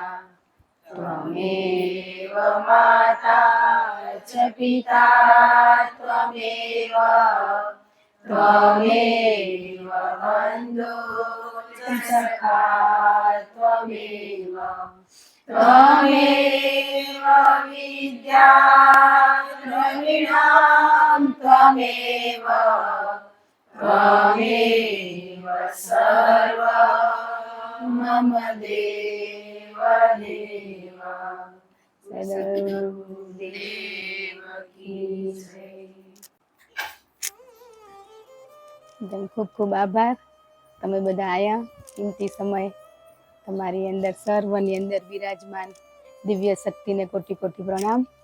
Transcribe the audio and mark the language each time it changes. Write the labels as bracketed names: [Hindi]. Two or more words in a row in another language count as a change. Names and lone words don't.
[Sanskrit] त्वमेव माता च पिता त्वमेव बन्धुश्च सखा त्वमेव विद्या द्रविणां त्वमेव सर्वं मम देव [Gujarati] સદગુરુદેવ કી જય. ખૂબ ખૂબ આભાર. તમે બધા આયા કિંમતી સમય તમારી અંદર સર્વની અંદર બિરાજમાન દિવ્ય શક્તિને કોટી કોટી પ્રણામ.